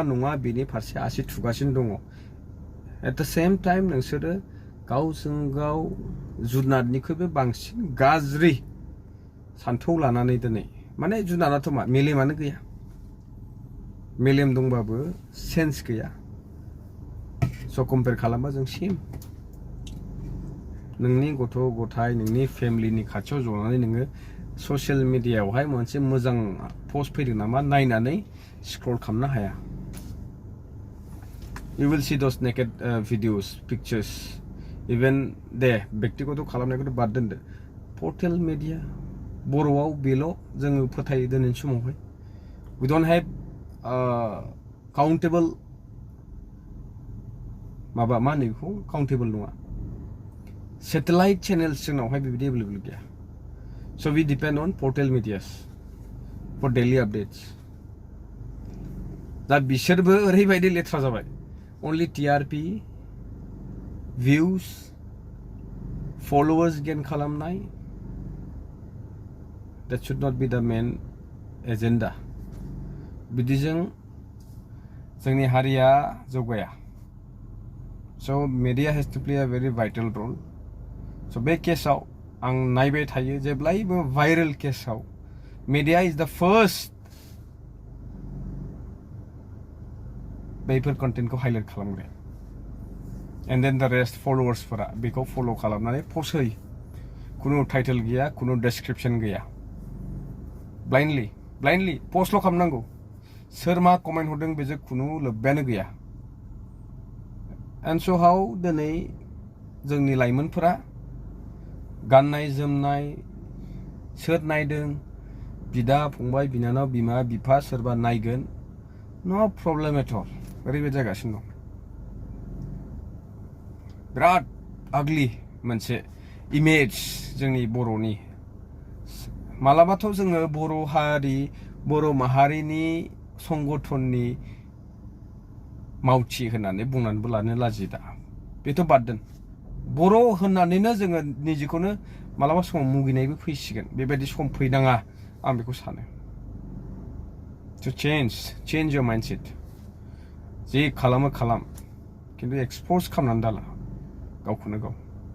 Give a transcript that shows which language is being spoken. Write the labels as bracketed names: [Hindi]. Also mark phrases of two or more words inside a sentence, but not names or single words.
[Bodo] नङा बेनि फारसे आसि थुगासिनो दङ [English] at the same time [Bodo] नोंसोरो गावजों गाव जुनादनिख्रुइबो बांसिन गाज्रि सान्थौ लानानै दिनै माने जुनादाथ' मा मेलेमानो गैया मेलेम दंबाबो सेन्स गैया स' कम्पेयार खालामबा जों सेम नोंनि गथ' गथाय नोंनि फेमिलिनि खाथियाव जनानै नोङो ससियेल मिडियायावहाय मोनसे मोजां पस्ट फैदों नामा नायनानै स्क्रल खालामनो हाया [English] you will see those naked videos pictures even [Bodo] दे बेक्तिगत खालामनायखौथ' बाद दोनदो [English] portal media [Bodo] बर'आव बेल' जोङो फोथायो दिनैनि समावहाय [English] we don't have countable [Bodo] माबा मा होनो बेखौ काउन्टेबल नङा [English] satellite channels [Bodo] जोंनावहाय बेबायदि एभेलेबल गैया [English] so we depend on portal medias for daily updates [Bodo] दा बिसोरबो ओरैबायदि लेथ्रा जाबाय [English] only TRP views followers gain खालामनाय that should not be the main agenda [Bodo] बिदिजों जोंनि हारिया जौगाया [English] so media has to play a very vital role so [Bodo] बे केसाव आं नायबाय थायो जेब्लायबो भाइरेल केसाव [English] media is the first [Bodo] बेफोर कन्टेन्टखौ हाइलाइट खालामग्रा [English] and then the rest [Bodo] followersफोरा बेखौ फल' खालामनानै पस्ट होयो खुनु टाइटेल गैया खुनु डेसक्रिपसन गैया ब्लाइन्डलि पस्टल' खालामनांगौ सोर मा कमेन्ट हरदों बेजों खुनु लोब्बायानो गैया [English] and so how [Bodo] दिनै जोंनि लाइमोनफोरा गाननाय जोमनाय सोर नायदों बिदा फंबाय बिनानाव बिमा बिफा सोरबा नायगोन [English] no problem at all [Bodo] ओरैबायदि जागासिनो दं बिराद आगलि मोनसे इमेज जोंनि बर'नि मालाबाथ' जोङो बर' माहारिनि संगठननि मावथि होननानै बुंनानैबो लानो लाजियो दा बेथ' बाद दोन बर' होननानैनो जोङो निजेखौनो मालाबा समाव मुगैनायबो फैसिगोन बेबायदि सम फैनाङा आं बेखौ सानो [English] to change your mindset [Bodo] जे खालामो खालाम खिन्थु एक्सप'ज खालामनानै दाला गावखौनो गाव